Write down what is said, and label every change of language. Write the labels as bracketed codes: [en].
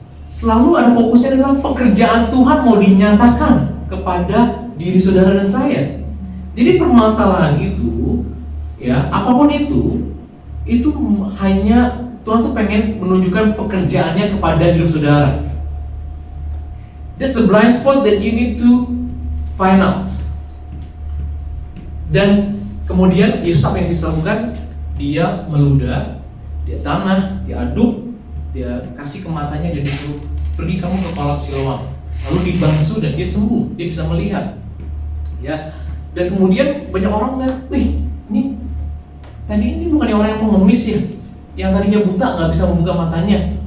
[id] selalu ada fokusnya adalah pekerjaan Tuhan mau dinyatakan kepada diri saudara dan saya. Jadi permasalahan itu, ya apapun itu hanya Tuhan tuh pengen menunjukkan pekerjaannya kepada hidup saudara. [en] That's the blind spot that you need to find out. [id] Dan kemudian Yesus apa yang Yesus lakukan? Dia meludah, dia tanah, dia aduk, dia kasih ke matanya dan disuruh pergi kamu ke kolak Siloam. Lalu dibasuh dan dia sembuh, dia bisa melihat. Ya. Dan kemudian banyak orang lihat, wih, ini bukannya orang yang pengemis ya, yang tadinya buta nggak bisa membuka matanya.